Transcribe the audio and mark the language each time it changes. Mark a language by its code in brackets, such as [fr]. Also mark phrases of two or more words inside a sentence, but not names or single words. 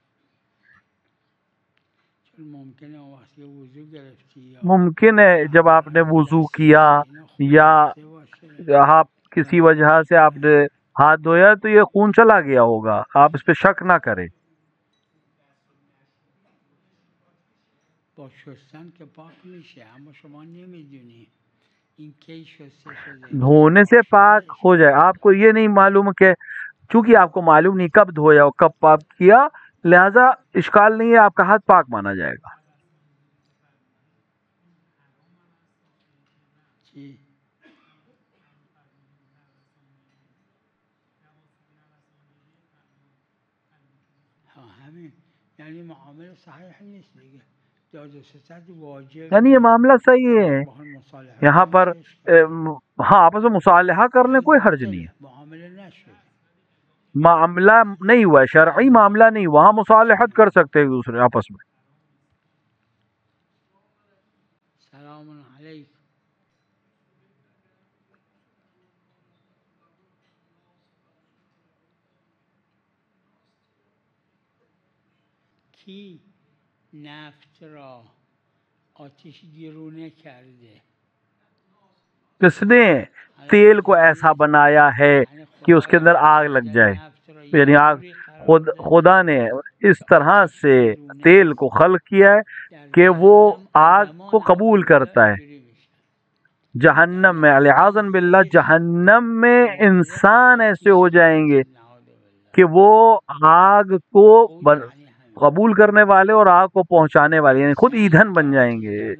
[fa] چون ممکنه اون وقت که وضو گرفتی یا [ur] ممکن ہے جب آپ نے وضو کیا یا آپ کسی وجہ سے آپ نے ہاتھ دھویا تو یہ خون چلا گیا ہوگا، آپ اس پہ شک نہ کریں. [fa] با شستن که پاک میشه اما شما نمیدونی این کی شسته شده [ur] دھونے سے پاک ہو جائے، آپ کو یہ نہیں معلوم کہ چونکہ آپ کو معلوم نہیں کب دھویا اور کب پاک کیا، لہذا اشکال نہیں ہے، آپ کا ہاتھ پاک مانا جائے گا. [fa] چی؟ ها همین یعنی معامله صحیح نیست دیگه. داد و ستد واجب [ur] یعنی یہ معاملہ صحیح ہے، [fa] باهاش مصالحه [ur] یہاں [fa] کنن [ur] پر [fa] چه اشکالی؟ [ur] ہاں آپس میں مصالحہ کر لیں، کوئی حرج نہیں ہے. [fa] معامله نشد. [ur] معاملہ نہیں ہوا ہے، شرعی معاملہ نہیں ہوا، وہاں مصالحت کر سکتے ہیں دوسرے آپس میں. [ar] سلام علیکم. [fa] کی نفت را آتش گرونه کرده؟ [ur] کس نے تیل کو ایسا بنایا ہے کہ اس کے اندر آگ لگ جائے، یعنی خدا نے اس طرح سے تیل کو خلق کیا ہے کہ وہ آگ کو قبول کرتا ہے. جہنم میں [ar] العاذن باللہ [ur] جہنم میں انسان ایسے ہو جائیں گے کہ وہ آگ کو قبول کرنے والے اور آگ کو پہنچانے والے یعنی خود ایندھن بن جائیں گے.